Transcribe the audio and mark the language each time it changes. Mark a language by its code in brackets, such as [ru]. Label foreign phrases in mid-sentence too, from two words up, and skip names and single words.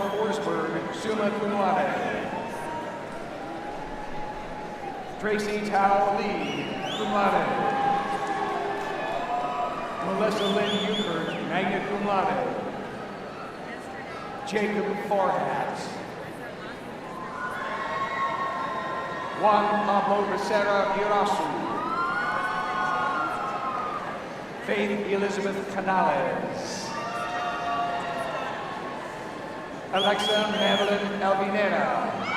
[la] Forsberg, summa cum laude. Tracy Tao Lee, cum laude. Melissa Lynn Euchert, magna cum laude. Jacob Farhat. Juan Pablo Becerra Irasu. Faith Elizabeth Canales. Alexa Madeline Alvinera.